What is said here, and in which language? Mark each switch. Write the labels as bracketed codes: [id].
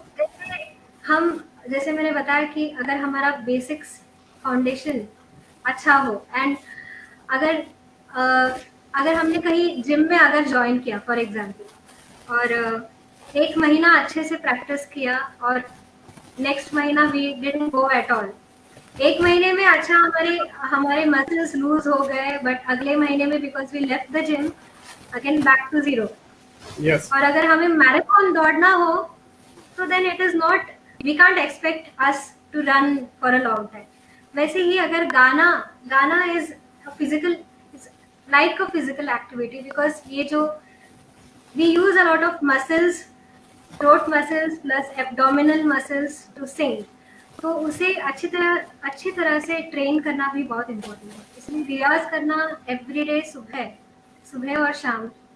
[hi] जैसे हम, जैसे मैंने बताया कि अगर हमारा बेसिक्स फाउंडेशन अच्छा हो, एंड अगर अगर हमने कहीं जिम में अगर ज्वाइन किया फॉर एग्जांपल, और एक महीना अच्छे से प्रैक्टिस किया और नेक्स्ट महीना [en] we didn't go at all, [hi] एक महीने में अच्छा हमारे हमारे मसल्स लूज हो गए, बट अगले महीने में [en] Because we left the gym, again back to zero. Yes. [hi] और अगर हमें मैराथन दौड़ना हो, [en] so then it is not, we can't expect us to run for a long time. [hi] वैसे ही अगर गाना, गाना [en] is a physical, it's like a physical activity, because [hi] ये जो [en] we use a lot of muscles throat muscles plus abdominal muscles to sing. [hi] तो उसे अच्छी तरह से ट्रेन करना भी बहुत इम्पोर्टेंट है, इसलिए रियाज करना एवरीडे, सुबह सुबह और शाम।